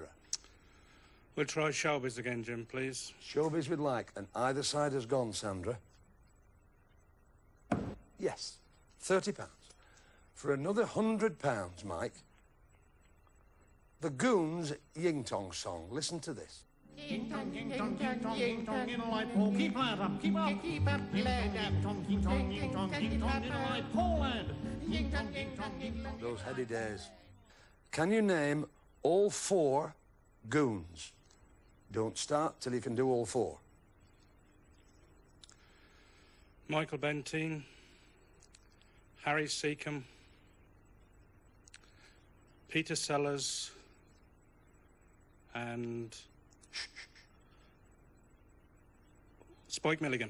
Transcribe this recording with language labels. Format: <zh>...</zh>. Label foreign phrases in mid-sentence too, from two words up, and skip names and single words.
<en>We'll try showbiz again, Jim, please. Showbiz we'd like, and either side has gone, Sandra. Yes, £30. For another £100, Mike, the Goons Ying Tong song. Listen to this. Ying tong, ying tong, ying tong, ying tong, in a light pole. Keep lad up, keep up, keep up, lad. Ying tong, ying tong, ying tong, ying tong, in a light pole, lad. Ying tong, ying tong, ying tong. Those heady days. Can you name all 4 Goons? Don't start till you can do all 4. Michael Bentine, Harry Seacombe, Peter Sellers, and Spike Milligan.</en>